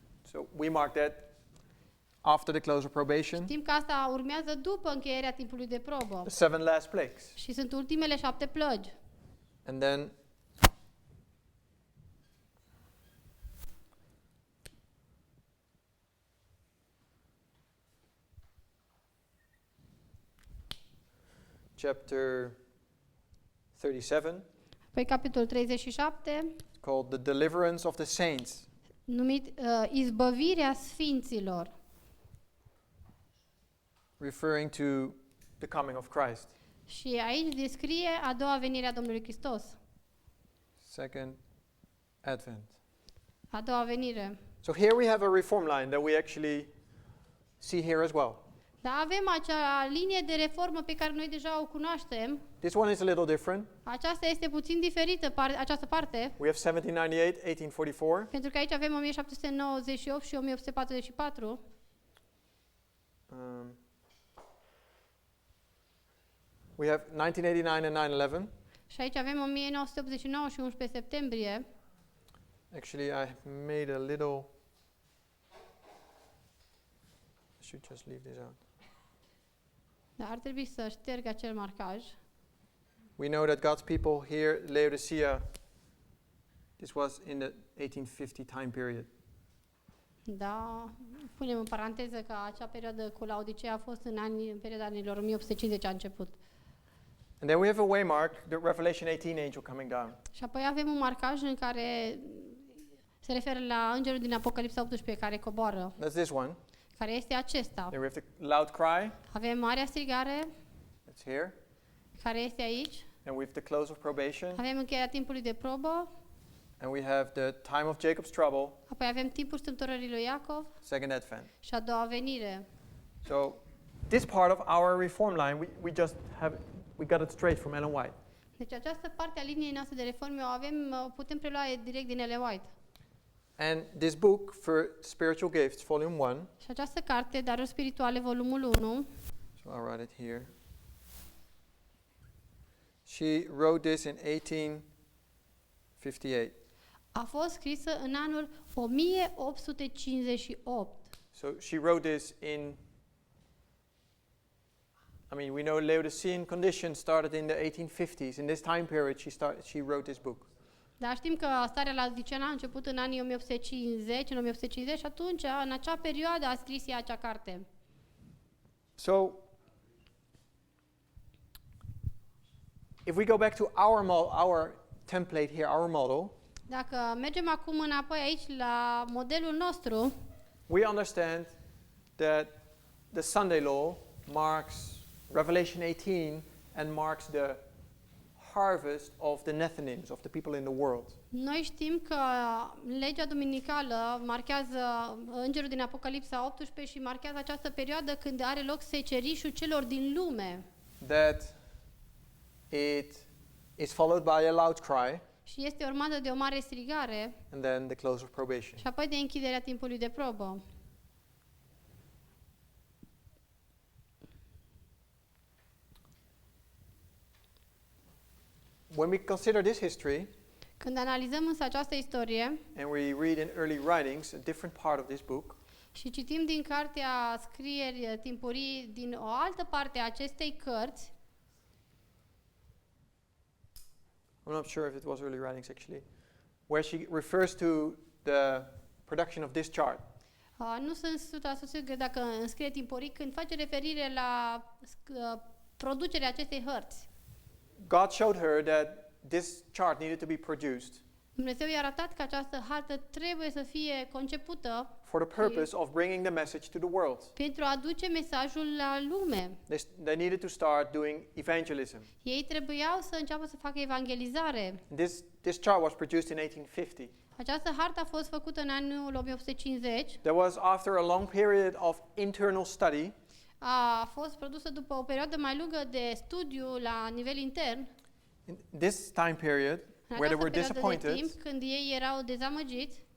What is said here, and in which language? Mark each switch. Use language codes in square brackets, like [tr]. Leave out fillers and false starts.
[en] So we mark that after the close of probation. [ro] Știm că asta urmează după încheierea timpului de probă. [en] The 7 last plagues. [ro] Și sunt ultimele 7 plăgi. [en] And then chapter 37, [ro] Păi capitolul 37, [en] called the deliverance of the saints. [ro] numit Izbăvirea Sfinților, [en] Referring to the coming of Christ. [ro] și aici descrie a doua venire a Domnului Hristos. [en] Second advent. [ro] A doua venire. [en] So here we have a reform line that we actually see here as well. [ro] Dar avem acea linie de reformă pe care noi deja o cunoaștem. [en] This one is a little different. [ro] Aceasta este puțin diferită, această parte, [en] We have 1798, 1844. [ro] pentru că aici avem 1798 și 1844. [en] We have 1989 and 9/11. [ro] Și aici avem 1989 și 11 septembrie. [en] Actually, I have made a little. I should just leave this out. [ro] Dar ar trebui să șterg acel marcaj. [en] We know that God's people here, Laodicea, this was in the 1850 time period. [ro] Da, punem în paranteză că acea perioadă cu Laodicea a fost în perioada anilor 1850 a început. [en] And then we have a waymark, the Revelation 18 angel coming down. [ro] Și apoi avem un marcaj în care se referă la îngerul din Apocalipsa 18 care coboară, [en] That's this one. [ro] care este acesta. [en] Then we have the loud cry, [ro] Avem Marea Strigare, [en] that's here. [ro] care este aici. [en] And we have the close of probation. [ro] Avem încheierea timpului de probă. [en] And we have the time of Jacob's trouble, [ro] Apoi avem timpul strâmtorării lui Iacov [en] second advent. [ro] și a doua venire. [en] So this part of our reform line, we got it straight from Ellen White. [ro] Deci această parte a liniei noastre de reforme o putem prelua direct din Ellen White. [en] And this book for spiritual gifts, volume 1. [ro] Și această carte, Daruri Spirituale, volumul 1, [en] So I'll write it here. She wrote this in 1858. [ro] a fost scrisă în anul 1858. [en] So she wrote this we know Laodicean conditions started in the 1850s. In this time period, she wrote this book. [ro] Dar știm că starea la Laodiceea a început în anii 1850, în 1850 și atunci, în acea perioadă, a scris ea acea carte. [en] So, if we go back to our template here, our model, [ro] Dacă mergem acum înapoi aici la modelul nostru, [en] we understand that the Sunday law marks Revelation 18 and marks the harvest of the Nethinims, of the people in the world. [ro] noi știm că legea duminicală marchează îngerul din Apocalipsa 18 și marchează această perioadă când are loc secerișul celor din lume. [en] That it is followed by a loud cry [ro] Și este urmată de o mare strigare [en] and then the close of probation. [ro] și apoi de închiderea timpului de probă. [en] When we consider this history [ro] Când analizăm însă această istorie [en] and we read in early writings a different part of this book, [ro] și citim din cartea scrieri timpurii din o altă parte a acestei cărți, [en] I'm not sure if it was early writings actually, where she refers to the production of this chart. [ro] nu sunt 100% sigur dacă înscrie timpurii când face referire la producerea acestei hărți. [en] God showed her that this chart needed to be produced [ro] Dumnezeu i-a arătat că această hartă trebuie să fie concepută [en] for the purpose of bringing the message to the world. [ro] pentru a aduce mesajul la lume. [en] They needed to start doing evangelism. [ro] Ei trebuiau să înceapă să facă evangelizare. [en] This chart was produced in 1850. [ro] Această hartă a fost făcută în anul 1850. [en] That was after a long period of internal study [ro] A fost produsă după o perioadă mai lungă de studiu la nivel intern. [en] in this time period [ro] În [en] where they [ro] această [en] were [ro] perioadă de [en] disappointed [ro] timp, când ei erau dezamăgiți,